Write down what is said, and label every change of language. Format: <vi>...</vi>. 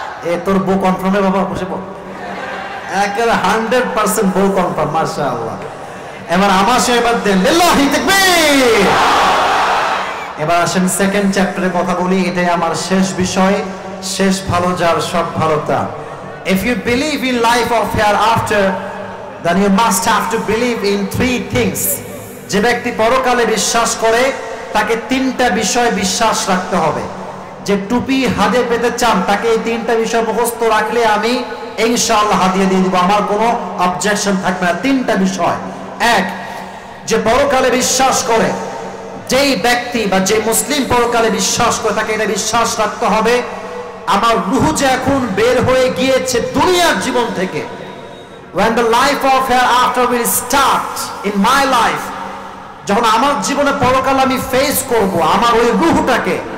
<bn>এ তোর বউ কনফার্মে বাবা, বসে পড়। একেবারে 100% বউ কনফার্ম, মাশাআল্লাহ। এবার আমার সে এবার দেন, লিল্লাহি তাকবীর। এবার আসেন সেকেন্ড চ্যাপ্টারে কথা বলি, এটাই আমার শেষ বিষয়। শেষ ভালো যার, সব ভালো তার।</bn> <en>If you believe in life of hereafter, then you must have to believe in 3 things.</en> <bn>যে ব্যক্তি পরকালে বিশ্বাস করে তাকে 3টা বিষয় বিশ্বাস রাখতে হবে। যে টুপি হাতে পেতে চান তাকে এই 3টা বিষয় মুখস্থ রাখলে আমি ইনশাআল্লাহ হাদিয়া দিয়ে দিব, আমার কোনো অবজেকশন থাকবে না। 3টা বিষয়। 1, যে পরকালে বিশ্বাস করে, যেই ব্যক্তি বা যে মুসলিম পরকালে বিশ্বাস করে তাকে এটা বিশ্বাস রাখতে হবে, আমার রূহ যে এখন বের হয়ে গিয়েছে দুনিয়ার জীবন থেকে,</bn> <en>when the life of hereafter will start in my life,</en> <bn>যখন আমার জীবনে পরকাল আমি ফেস করব, আমার ওই রূহটাকে,</bn>